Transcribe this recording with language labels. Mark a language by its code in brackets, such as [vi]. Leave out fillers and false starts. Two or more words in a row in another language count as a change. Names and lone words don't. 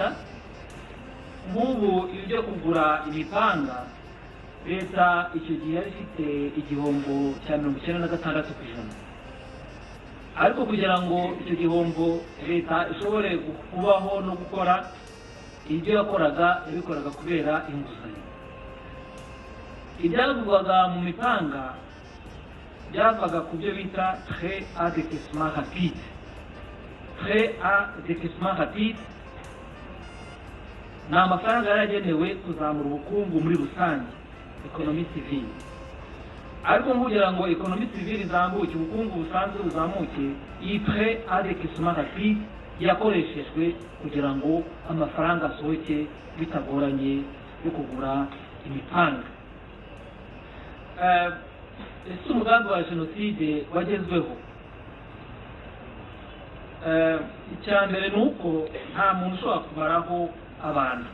[rw] Nk'ubu ibyo kugura imipanga, leta icyo gihe yari ifite igihombo cya 96%, ariko kugira ngo icyo gihombo leta ishobore kubaho no gukora ibyo yakoraga, yabikoraga kubera inguzanyo. Ibyagurwaga mu mipanga byavaga ku byo bita [fr] prêt à décaissement rapide. Prêt à décaissement rapide [rw] ni amafaranga yaragenewe kuzamura ubukungu muri rusange, [fr] economie civile. [rw] Ariko kugira ngo [fr] economie civile [rw] izambuke, ubukungu busanzwe buzamuke, iyi [fr] prêt à décaissement rapide [rw] yakoreshejwe kugira ngo amafaranga asohoke bitagoranye yo kugura imipanga. Ese umugambi wa jenoside wagezweho? Icya mbere ni uko nta muntu ushobora kumaraho abantu.